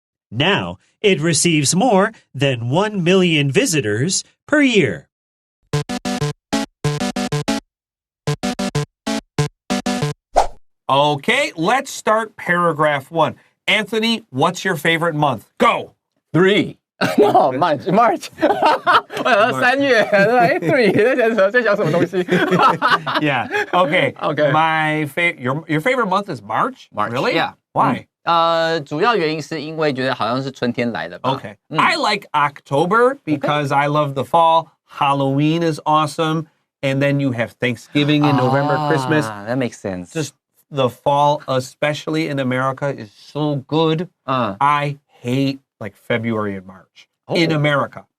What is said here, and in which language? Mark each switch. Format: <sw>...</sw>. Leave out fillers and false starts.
<en>Now, it receives more than 1 million visitors per year. Okay, let's start paragraph 1. Anthony, what's your favorite month? Go! 3 No, March.</en> <zh>我想到3月，3在讲什么东西</zh> <en>Yeah. Okay. Okay. Your favorite month is March? March. Really? Yeah. Why?</en> <zh>主要原因是因为觉得好像是春天来了吧。</zh> <en>Okay. I like October because I love the fall. Halloween is awesome. And then you have Thanksgiving in November, Christmas. That makes sense. Just the fall, especially in America, is so good. I hate like February and March in America.</en>